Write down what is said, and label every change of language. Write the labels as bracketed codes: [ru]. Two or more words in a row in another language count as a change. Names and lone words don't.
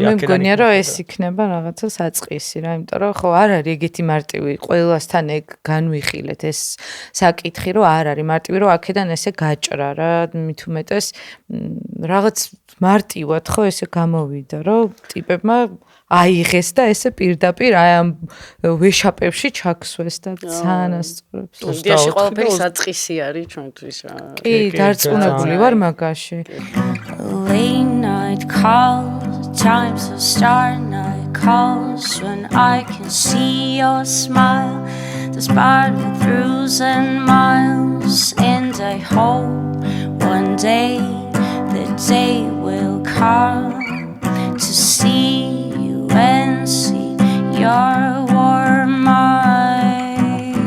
[ka] მე მგონია რომ ეს იქნება რაღაცა საწყისი რა, იმიტომ რომ ხო არ არის ეგეთი მარტივი ყველასთან ეგ განვიხილეთ ეს საკითხი რომ არ არის მარტივი რომ აქედან ესე გაჭრა რა, მით უმეტეს რაღაც მარტივად ხო ესე გამოვიდა რომ ტიპებმა აიღეს და ესე პირდაპირ აი ამ ვეშაპებში ჩაქსვეს და ძალიან ასწორებს. იდეაში ყველაფერი საწყისი არის ჩვენთვის რა. კი, დარწმუნებული ვარ მაგაში. [en] Late night calls, times of star night calls when I can see your smile, despite the throughs and miles, and I hope one day the day will come to see you and see your warm eyes.